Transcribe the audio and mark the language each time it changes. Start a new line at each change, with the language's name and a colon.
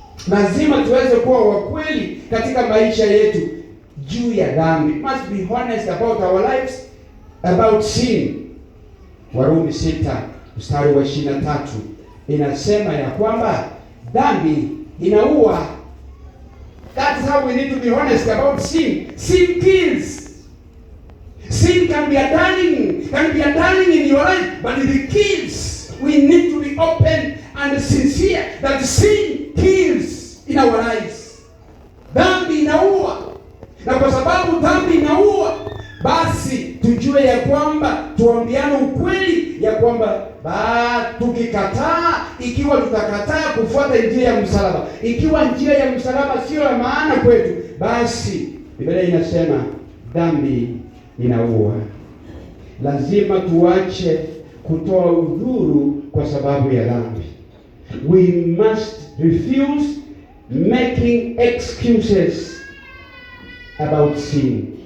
Swahili: Lazima tuweze kuwa wa kweli katika maisha yetu juu ya dhambi.
English: Must be honest about our lives, about sin.
Swahili: Warumi 6 mstari wa 23 inasema ya kwamba dhambi inaua.
English: That's how we need to be honest about sin. Sin kills. Sin can be a darling in your life, but it kills. We need to be open and sincere that sin kills in our lives.
Swahili: Dhambi inaua. Na kwa sababu dhambi inaua, basi tujue ya kwamba tuambiane ukweli ya kwamba tukikataa, ikiwa tutakataa kufuata njia ya msalaba, ikiwa njia ya msalaba sio ya maana kwetu, basi Biblia inasema dhambi inaua. Lazima tuache kutoa udhuru kwa sababu ya dhambi.
English: We must refuse making excuses about sin.